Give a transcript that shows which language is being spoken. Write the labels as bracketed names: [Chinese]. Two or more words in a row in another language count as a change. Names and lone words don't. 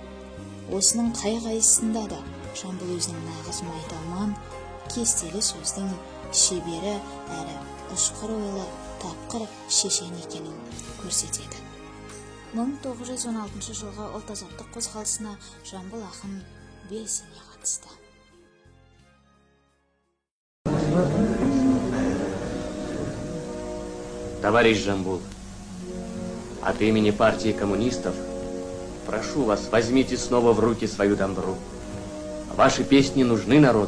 [Kazakh] Осының қай-қайсысында да Жамбыл өзінің нағыз майталман, кестелі сөздің шебері әрі ұшқыр ойлы, тапқыр шешен екенін көрсетеді. 1916 жылғы ұлт-азаттық қозғалысына Жамбыл ақын белсене қатысты. [Russian] Товарищ Жамбул, от имени партии коммунистов прошу вас, возьмите снова в руки свою дамбру. Ваши песни нужны народу.